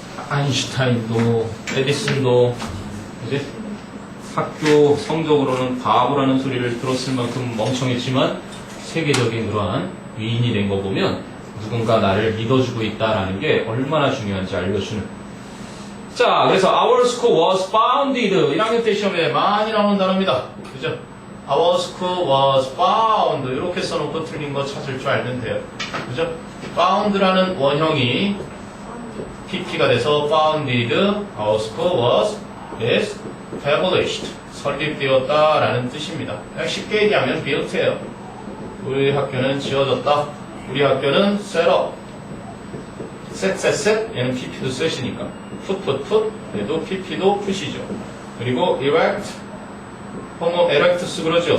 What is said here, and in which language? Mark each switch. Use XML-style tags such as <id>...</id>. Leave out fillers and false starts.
<ko>아인슈타인도 에디슨도 이제 학교 성적으로는 바보라는 소리를 들었을 만큼 멍청했지만 세계적인 그러한 위인이 된 거 보면 누군가 나를 믿어주고 있다라는 게 얼마나 중요한지 알려주는. 자, 그래서</ko> <en>our school was founded</en> <ko>1학년 때 시험에 많이 나오는 단어입니다. 그죠?</ko> <en>Our school was found</en> <ko>이렇게 써놓고 틀린 거 찾을 줄 알면 돼요. 그죠? found라는 원형이 PP가 돼서 founded</ko> <en>our school was established</en> <ko>설립되었다라는 뜻입니다. 그냥 쉽게 얘기하면 built예요. 우리 학교는 지어졌다. 우리 학교는 set up set 얘는 PP도 set이니까 put 얘도 PP도 put이죠. 그리고 erect erectus 그러죠.</ko>